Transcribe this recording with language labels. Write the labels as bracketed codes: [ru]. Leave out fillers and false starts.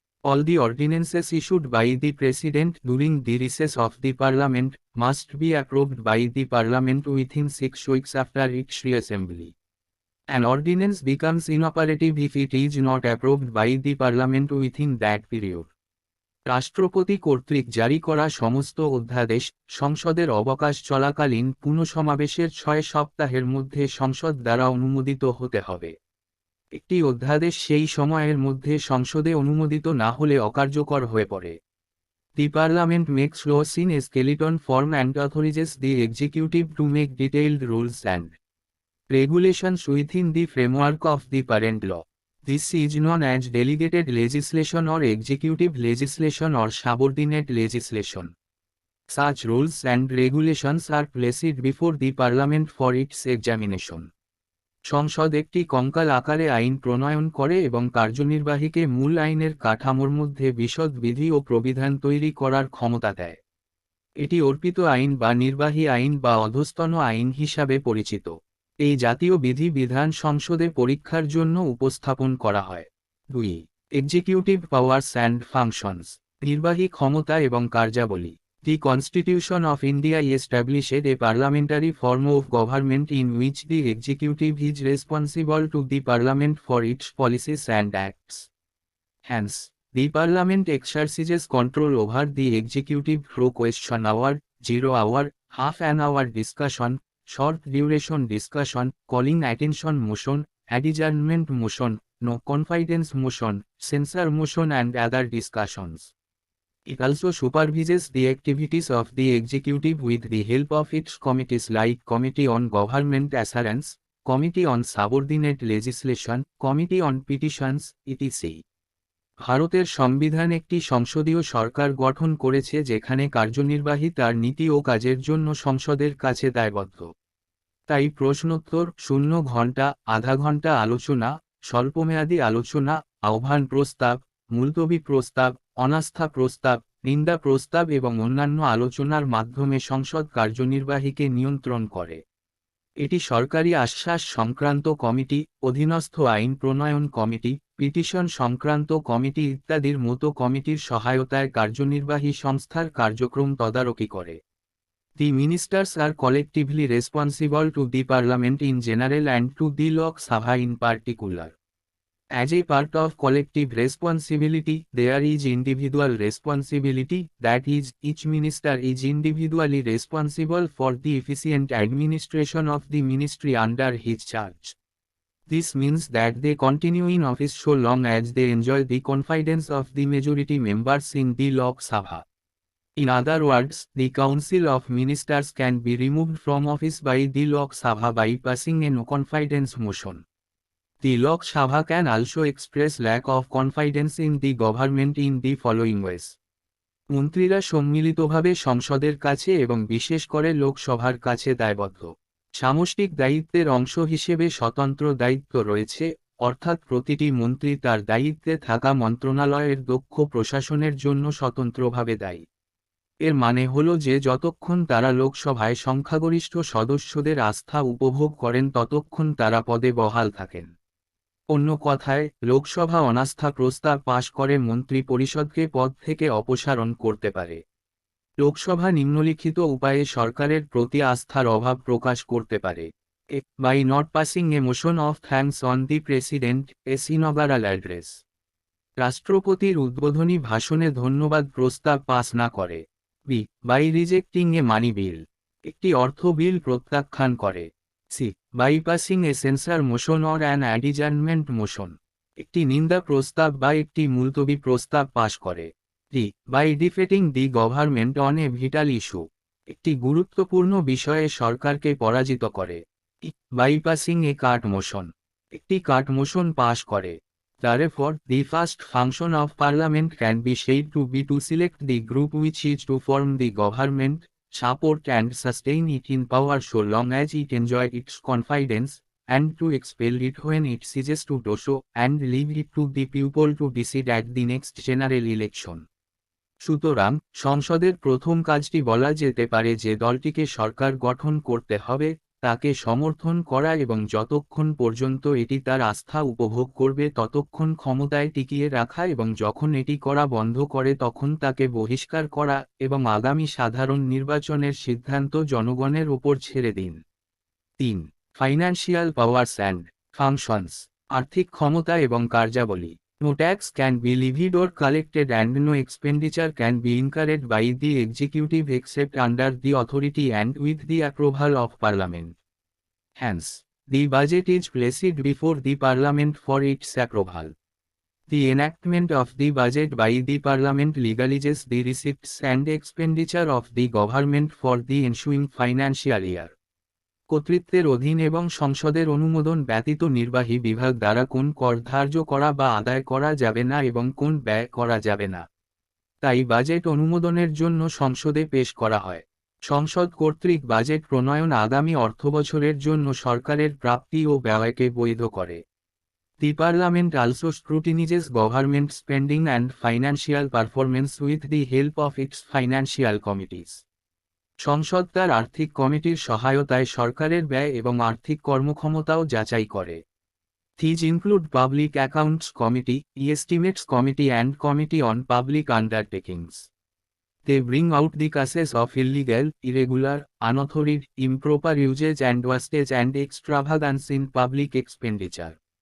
[en] All the ordinances issued by the President during the recess of the Parliament must be approved by the Parliament within 6 weeks after its reassembly. An ordinance becomes inoperative if it is not approved by the Parliament within that period. [bn] রাষ্ট্রপতি কর্তৃক জারি করা সমস্ত অধ্যাদেশ সংসদের অবকাশ চলাকালীন পুনঃসমাবেশের 6 সপ্তাহের মধ্যে সংসদ দ্বারা অনুমোদিত হতে হবে। একটি অধ্যাদেশ সেই সময়ের মধ্যে সংসদে অনুমোদিত না হলে অকার্যকর হয়ে পড়ে। [en] The Parliament makes laws in a skeleton form and authorizes the executive to make detailed rules and regulations within the framework of the parent law. This is known as delegated legislation or executive legislation or subordinate legislation. Such rules and regulations are placed before the Parliament for its examination. [bn] সংসদ একটি কঙ্কাল আকারে আইন প্রণয়ন করে এবং কার্যনির্বাহীকে মূল আইনের কাঠামোর মধ্যে বিশদ বিধি ও প্রবিধান তৈরি করার ক্ষমতা দেয়। এটি অর্পিত আইন বা নির্বাহী আইন বা অধস্তন আইন হিসাবে পরিচিত। এই জাতীয় বিধি বিধান সংসদে পরীক্ষার জন্য উপস্থাপন করা হয়। 2. [en] executive powers and functions, [bn] নির্বাহী ক্ষমতা এবং কার্যাবলী। [en] The Constitution of India established a parliamentary form of government in which the executive is responsible to the parliament for its policies and acts. Hence, the parliament exercises control over the executive through question hour, 0 hour, half an hour discussion, short duration discussion, calling attention motion, adjournment motion, no confidence motion, censure motion and other discussions. It also supervises the activities of the executive with the help of its committees like Committee on Government Assurance, Committee on Subordinate Legislation, Committee on Petitions, etc. [bn] ভারতের সংবিধান একটি সংসদীয় সরকার গঠন করেছে যেখানে কার্যনির্বাহী তার নীতি ও কাজের জন্য সংসদের কাছে দায়বদ্ধ। তাই প্রশ্নোত্তর, 0 ঘণ্টা, আধা ঘণ্টা আলোচনা, স্বল্পমেয়াদী আলোচনা, আহ্বান প্রস্তাব, মুলতবি প্রস্তাব, অনাস্থা প্রস্তাব, নিন্দা প্রস্তাব এবং অন্যান্য আলোচনার মাধ্যমে সংসদ কার্যনির্বাহীকে নিয়ন্ত্রণ করে। এটি সরকারি আশ্বাস সংক্রান্ত কমিটি, অধীনস্থ আইন প্রণয়ন কমিটি, পিটিশন সংক্রান্ত কমিটি ইত্যাদির মতো কমিটির সহায়তায় কার্যনির্বাহী সংস্থার কার্যক্রম তদারকি করে। [en] The ministers are collectively responsible to the Parliament in general and to the Lok Sabha in particular. As a part of collective responsibility, there is individual responsibility, that is, each minister is individually responsible for the efficient administration of the ministry under his charge. This means that they continue in office so long as they enjoy the confidence of the majority members in the Lok Sabha. In other words, the Council of Ministers can be removed from office by the Lok Sabha by passing a no confidence motion. The Lok Sabha can also express lack of confidence in the government in the following ways. [bn] মন্ত্রীরা সম্মিলিতভাবে সংসদের কাছে এবং বিশেষ করে লোকসভার কাছে দায়বদ্ধ। সামষ্টিক দায়িত্বের অংশ হিসেবে স্বতন্ত্র দায়িত্ব রয়েছে, অর্থাৎ প্রতিটি মন্ত্রী তার দায়িত্বে থাকা মন্ত্রণালয়ের দক্ষ প্রশাসনের জন্য স্বতন্ত্রভাবে দায়ী। এর মানে হল যে যতক্ষণ তারা লোকসভায় সংখ্যাগরিষ্ঠ সদস্যদের আস্থা উপভোগ করেন ততক্ষণ তারা পদে বহাল থাকেন। অন্য কথায়, লোকসভা অনাস্থা প্রস্তাব পাশ করে মন্ত্রী পরিষদকে পদ থেকে অপসারণ করতে পারে। লোকসভা নিম্নলিখিত উপায়ে সরকারের প্রতি আস্থার অভাব প্রকাশ করতে পারে। [en] By not passing a motion of thanks on the President, as inaugural address. [bn] রাষ্ট্রপতির উদ্বোধনী ভাষণে ধন্যবাদ প্রস্তাব পাস না করে। [en] By rejecting a money bill. [bn] একটি অর্থ বিল প্রত্যাখ্যান করে। [en] By passing a censure motion or an adjournment motion. [bn] একটি নিন্দা প্রস্তাব বা একটি মুলতবি প্রস্তাব পাশ করে। [en] By defeating the government on a vital issue. [bn] একটি গুরুত্বপূর্ণ বিষয়ে সরকারকে পরাজিত করে। [en] By passing a cart motion. [bn] একটি কাট মোশন পাশ করে। [en] Therefore, the first function of Parliament can be said to be to select the group which is to form the government, support and sustain it in power so long as it enjoy its confidence, and to expel it when it ceases to do so, and leave it to the people to decide at the next general election. [bn] সুতরাং, সংসদের প্রথম কাজটি বলা যেতে পারে যে দলটিকে সরকার গঠন করতে হবে, তাকে সমর্থন করা এবং যতক্ষণ পর্যন্ত এটি তার আস্থা উপভোগ করবে ততক্ষণ ক্ষমতায় টিকিয়ে রাখা এবং যখন এটি করা বন্ধ করে তখন তাকে বহিষ্কার করা এবং আগামী সাধারণ নির্বাচনের সিদ্ধান্ত জনগণের ওপর ছেড়ে দিন। 3. [en] financial powers and functions, [bn] আর্থিক ক্ষমতা এবং কার্যাবলী। [en] No tax can be levied or collected and no expenditure can be incurred by the executive except under the authority and with the approval of Parliament. Hence, the budget is placed before the Parliament for its approval. The enactment of the budget by the Parliament legalizes the receipts and expenditure of the government for the ensuing financial year. [bn] কর্তৃত্বের অধীন এবং সংসদের অনুমোদন ব্যতীত নির্বাহী বিভাগ দ্বারা কোন কর ধার্য করা বা আদায় করা যাবে না এবং কোন ব্যয় করা যাবে না। তাই বাজেট অনুমোদনের জন্য সংসদে পেশ করা হয়। সংসদ কর্তৃক বাজেট প্রণয়ন আগামী অর্থবছরের জন্য সরকারের প্রাপ্তি ও ব্যয়কে বৈধ করে। [en] The Parliament also scrutinizes government spending and financial performance with the help of its financial committees. [bn] সংসদ তার আর্থিক কমিটির সহায়তায় সরকারের ব্যয় এবং আর্থিক কর্মক্ষমতাও যাচাই করে। [en] These include Public Accounts Committee, Estimates Committee and Committee on Public Undertakings. They bring out the cases of illegal, irregular, unauthorized, improper usage and wastage and extravagance in public expenditure.